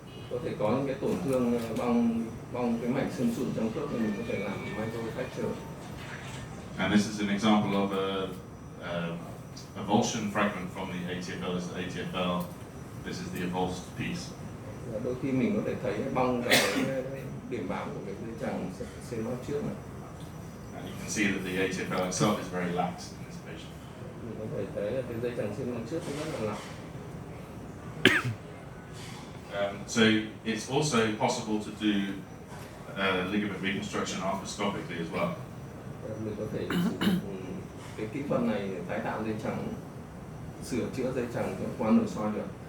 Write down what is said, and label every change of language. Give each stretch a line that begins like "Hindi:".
Vietnamese: Có thể có những cái tổn thương bong cái mạch xương sụn trong khớp thì mình có thể làm microfracture.
English: And this is an example of a avulsion fragment from the ATFL. This is the ATFL. This is the avulsed piece.
Vietnamese: Đôi khi mình có thể thấy bong cái điểm bám của cái dây chằng xê măng trước này.
English: And you can see that the ATFL itself is very lax in this patient.
Vietnamese: Mình có thể thấy là cái dây chằng xê măng trước nó rất là lặng.
English: So it's also possible to do ligament reconstruction arthroscopically as well.
Vietnamese: Mình có thể sử dụng cái kỹ thuật này để tái tạo dây chằng, sửa chữa dây chằng qua nội soi được.